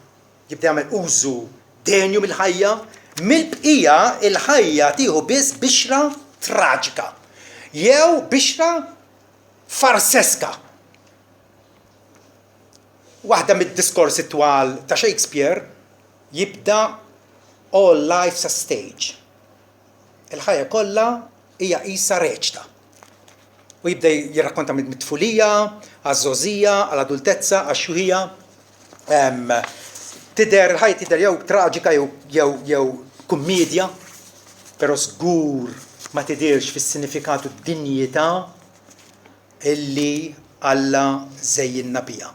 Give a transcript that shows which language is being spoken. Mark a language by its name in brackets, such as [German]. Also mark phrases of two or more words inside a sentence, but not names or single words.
[Maltese] Jibda jagħmel użu denju mill-ħajja, mill-bqija il-ħajja tieħu biss bixra traġika. Jew bixra farseska. Waħda mid-diskorsi twal ta' Shakespeare jibda [English] all life's a stage. [Maltese] Il-ħajja kollha hija qisha reċta. U jibda jirrakkonta mit-tfulija, għaż-żożija, għall-adultezza, għax-xuħija. Il-ħajja tidher jew traġika jew kummedja, però żgur ma tidhirx fis-sinifikatu d-dinjità illi Alla żejjinna biha.